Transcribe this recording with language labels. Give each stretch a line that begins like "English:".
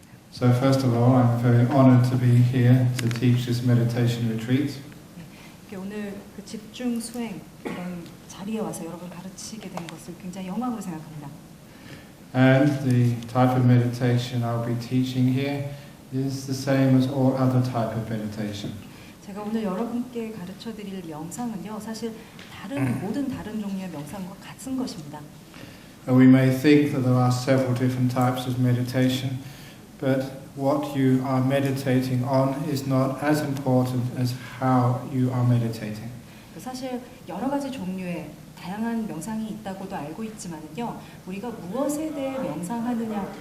English: So first of all, I'm very honored to be here to teach this meditation retreat.
Korean: 오늘 그 집중 수행 이런 자리에 와서 여러분 가르치게 된 것을 굉장히 영광으로 생각합니다.
English: And the type of meditation I'll be teaching here is the same as all other type of meditation.
Korean: 제가 오늘 여러분께 가르쳐 드릴 명상은요, 사실 모든 다른 종류의 명상과 같은 것입니다.
English: We may think that there are several different types of meditation, but what you are meditating on is not as important as how you are meditating.
Korean: 사실 여러 가지 종류의 다양한 명상이 있다고도 알고 있지만요, 우리가 무엇에 대해 명상하느냐.